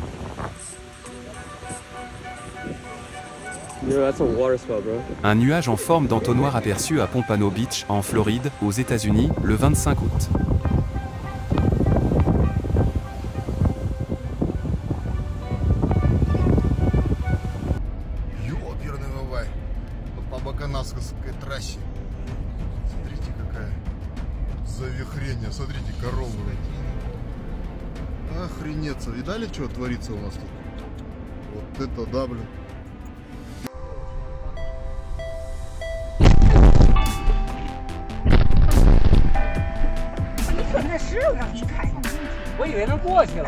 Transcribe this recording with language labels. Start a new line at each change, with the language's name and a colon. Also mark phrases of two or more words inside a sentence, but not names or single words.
French: Un nuage en forme d'entonnoir aperçu à Pompano Beach, en Floride, aux États-Unis, le 25 août.
Russian: Ёперный бабай. По Баканавской трассе. Смотрите, какая завихрение. Смотрите, коровы. Охренеться. Видали, что творится у нас тут? Вот это да, блин.
Chinese: 那石头上去看，我以为能过去了。